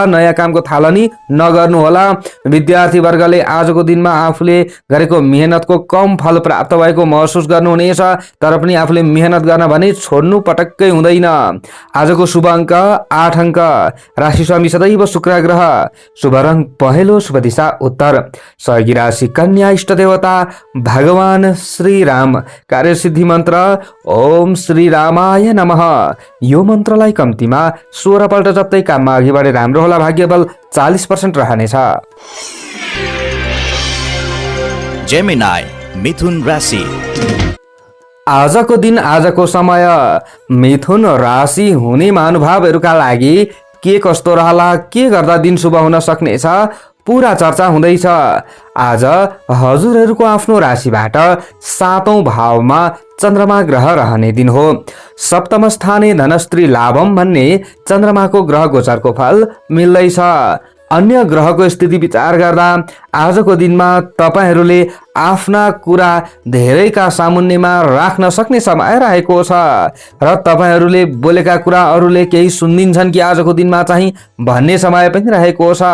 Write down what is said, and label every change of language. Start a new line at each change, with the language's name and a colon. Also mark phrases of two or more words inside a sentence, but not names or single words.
Nepali: नयाँ कामको थालनी नगर्नु होला। विद्यार्थी वर्गले आजको दिनमा आफूले गरेको मेहनतको कम फल प्राप्त भएको महसुस गर्नुहुनेछ। तर पनि आफूले मेहनत गर्न भने छोड्नु पटक्कै हुँदैन। आजको शुभ अङ्क 8 अङ्क। राशि स्वामी सदैव शुक्र ग्रह। शुभ रङ पहेँलो, शुभ दिशा उत्तर। सहयोगी राशि कन्या। इष्ट देवता भगवान श्री राम। कार्यसिद्धि मन्त्र
Sanskrit: ओम श्री रामाय नमः।
Nepali: यो मन्त्रलाई कम्तीमा 16 पल्ट जप्दै काममा अघि बढे राम्रो होला। भाग्यबल 40% रहनेछ। जेमिनाई मिथुन राशि। आजको दिन, आजको समय मिथुन राशि हुने महानुभावहरूका लागि के कस्तो रहला, के गर्दा दिन शुभ हुन सक्नेछ, पूरा चर्चा हुँदैछ। आज हजुरहरूको आफ्नो राशिबाट 7औं भावमा चन्द्रमा ग्रह रहने दिन हो।
Sanskrit: सप्तम स्थाने धनस्त्री लाभम
Nepali: भन्ने चन्द्रमाको ग्रह गोचरको फल मिल्दैछ। अन्य ग्रहको स्थिति विचार गर्दा आजको दिनमा तपाईहरूले आफ्ना कुरा धेरैका सामुन्नेमा राख्न सक्ने समय रहेको छ र तपाईहरूले बोलेका कुरा अरूले केही सुनिदिन्छन् कि आजको दिनमा चाहिँ भन्ने समय पनि रहेको छ।